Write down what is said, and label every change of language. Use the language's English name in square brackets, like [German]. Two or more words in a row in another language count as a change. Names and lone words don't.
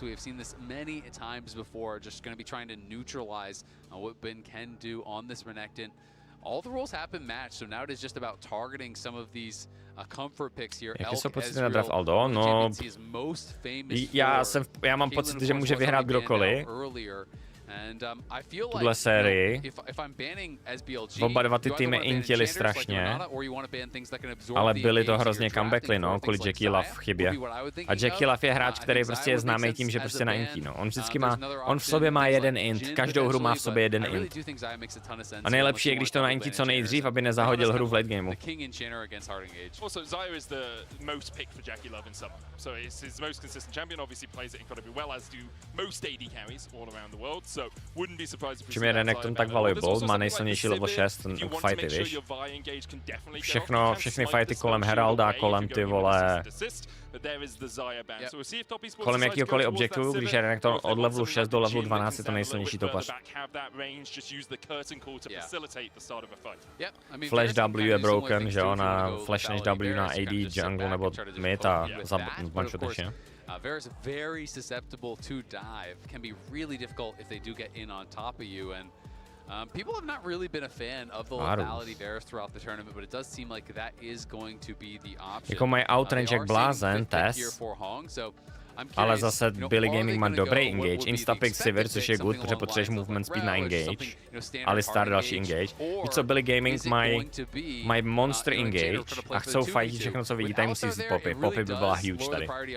[English] We have seen this many times before. Just going to be trying to neutralize what Ben can do on this Renekton. All the roles have been matched, so now it is just about targeting some of these comfort picks here. [Czech] Jaké jsou pocity na draft Aldo? No, já mám pocit, že může vyhrát kdokoliv. Tuhle sérii. Oba dva ty týmy intili strašně, ale byli to hrozně comebackli, no, kvůli Jackie Love v chybě. A Jackie Love je hráč, který prostě je známý tím, že prostě naintí, no. On vždycky má, on v sobě má jeden int, každou hru má v sobě jeden int. A nejlepší je, když to naintí co nejdřív, aby nezahodil hru v [English] late gameu. Also, Xayah is the most picked for Jackie Love in summer. So it's his most consistent champion, obviously plays it incredibly well, as do most AD carries all around the world. So wouldn't be surprised if [Czech] čím je Renekton tak valuable, má nejsilnější level 6 fighty, víš? Všechny fighty kolem Heralda, kolem ty vole... Kolem jakýhokoliv objektu, když je Renekton od levelu 6 do levelu 12, je to nejsilnější topař. Flash W je broken, že jo, na Flash než W na AD, jungle nebo mid a zbančo ještě. [English] Vera's very susceptible to dive. Can be really difficult if they do get in on top of you. And people have not really been a fan of the lethality Varus throughout the tournament, but it does seem like that is going to be the option. [Czech] Jako mají outrange jak blázen, TES. Ale zase Billy Gaming má dobrý engage, Instapick Sivir, což je good, protože potřebuješ [English] movement speed [Czech] na engage. Alistar další engage. Víš co, Billy Gaming mají [English] monster engage [Czech] a chcou fightit všechno, co vidí, tady musí vzít Poppy. Poppy by byla huge tady.